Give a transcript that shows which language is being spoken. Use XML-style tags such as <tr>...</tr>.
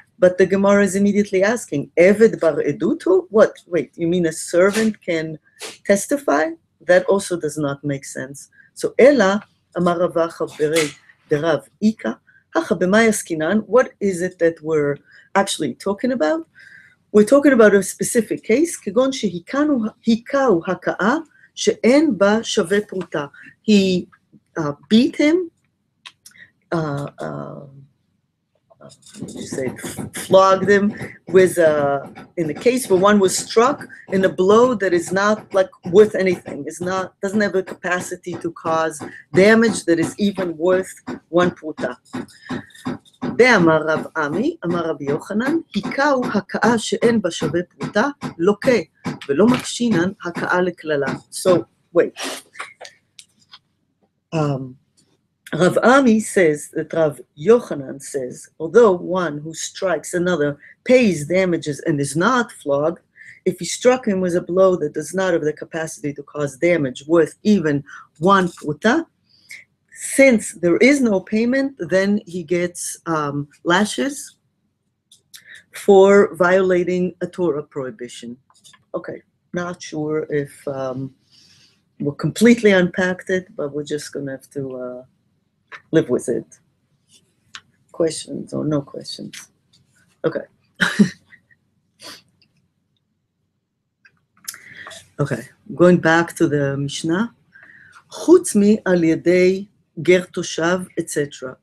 <en>But the Gemara is immediately asking,</en> <he>eved bar edutu?</he> <en>What? Wait, you mean a servant can testify? That also does not make sense.</en> <he>So ela amar Rav Acha berei derav ika hacha b'may askinan.</he> <en>What is it that we're actually talking about? We're talking about a specific case,</en> <he>כגון שהיקהו הכאה שאין בה שווה פרוטה.</he> <en>He beat him, flogged him with in the case where one was struck in a blow that is not like worth anything, doesn't have a capacity to cause damage that is even worth one pruta.</en> <he>ואמר רב עמי, אמר רבי יוחנן, היכהו הכאה שאין בה שווה פרוטה, לוקה, ולא מקשינן הכאה לכללה.</he> <en>So, wait. Rav Ami says that Rav Yochanan says, although one who strikes another pays damages and is not flogged, if he struck him with a blow that does not have the capacity to cause damage worth even one pruta, since there is no payment, then he gets lashes for violating a Torah prohibition. Okay, not sure if we'll completely unpacked it, but we're just going to have to live with it. Questions or no questions? Okay. Okay, going back to the Mishnah.</en> <he>חוץ מעל ידי גר תושב, etc.</he>